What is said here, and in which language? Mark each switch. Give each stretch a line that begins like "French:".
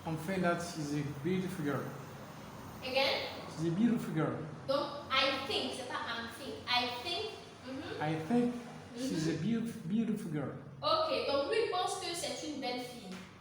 English: think that she's a beautiful girl. Again? She's a beautiful girl. Donc, I think,
French: c'est pas
English: I'm think. I think. I think she's a beautiful girl.
French: Ok, donc lui il pense que c'est une belle fille.